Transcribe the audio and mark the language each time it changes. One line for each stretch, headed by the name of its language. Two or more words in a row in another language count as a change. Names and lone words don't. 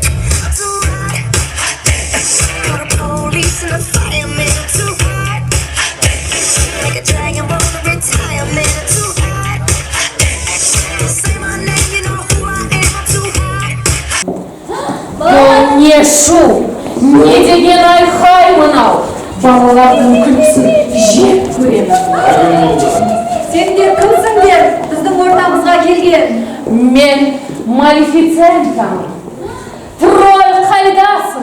English: I'm too hot. Got the police and the fireman too hot. a dragon roll to retirement. Too hot. Say my name, you know who I am. I'm too hot.
Kazakh: Бұл не шу, не деген айқай мынау. Балалардың күлкісін жек көремін. Сендер кімсіңдер біздің ортамызға келген? Мен Малефицентамын. Трой қайдасың?